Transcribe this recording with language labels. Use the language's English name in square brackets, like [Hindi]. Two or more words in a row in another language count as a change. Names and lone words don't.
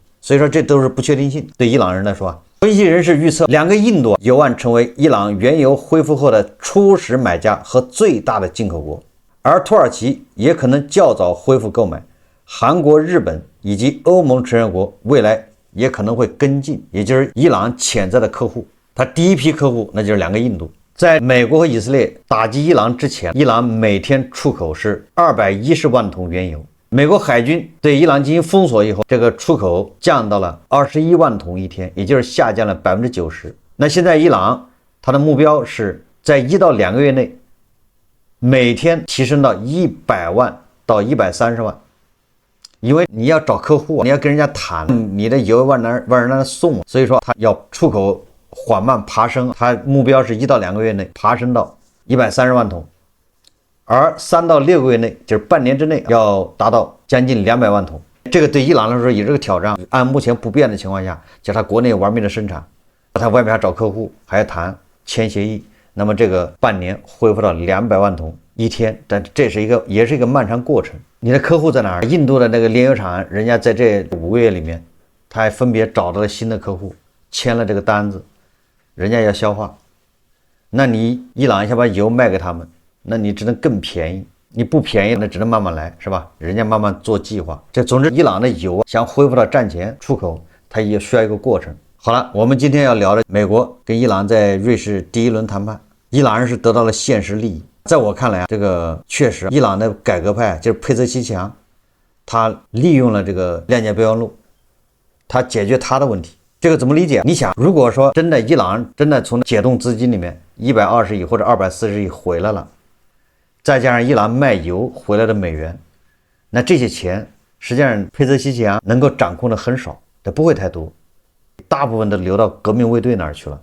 [Chinese] 所以說這都是不確定性。對伊朗人來說，分析人士預測2個印度有望成為伊朗原油恢復後的初始買家和最大的進口國，而土耳其也可能較早恢復購買，韓國、日本以及歐盟成員國未來也可能會跟進，也就是伊朗潛在的客戶。他第一批客戶那就是2個印度。在美國和以色列打擊伊朗之前，伊朗每天出口是210萬桶原油。美國海軍對伊朗進行封鎖以後，這個出口降到了21萬桶一天，也就是下降了90%。那現在伊朗它的目標是在1到2個月內每天提升到100萬到130萬，因為你要找客戶，你要跟人家談，你的油往那送，所以說它要出口緩慢爬升，它目標是1到2個月內爬升到130萬桶。而3到6個月內，就是半年之內，要達到將近200萬桶。這個對伊朗來說也是個挑戰。按目前不變的情況下，就他國內玩命的生產，他外面還找客戶，還要談簽協議。那麼這個半年恢復到200萬桶一天，但這是也是一個漫長過程。你的客戶在哪兒？印度的那個煉油廠，人家在這5個月裡面，他還分別找到了新的客戶，簽了這個單子，人家要消化。那你伊朗想把油賣給他們，那你只能更便宜。你不便宜，那只能慢慢來，是吧？人家慢慢做計劃。总之，伊朗的油想恢復到战前出口，它也需要一個過程。好了，我们今天要聊的美國跟伊朗在瑞士第一輪談判，伊朗人是得到了現實利益。在我看來，這個確實，伊朗的改革派就是佩泽西奇揚，他利用了這個諒解備忘錄，他解決他的問題。這個怎麼理解？你想，如果說真的伊朗真的從解凍資金裡面120億或者240億回來了，再加上伊朗賣油回來的美元，那這些錢實際上佩泽西奇揚能夠掌控的很少，它不會太多，大部分都流到革命衛隊那兒去了。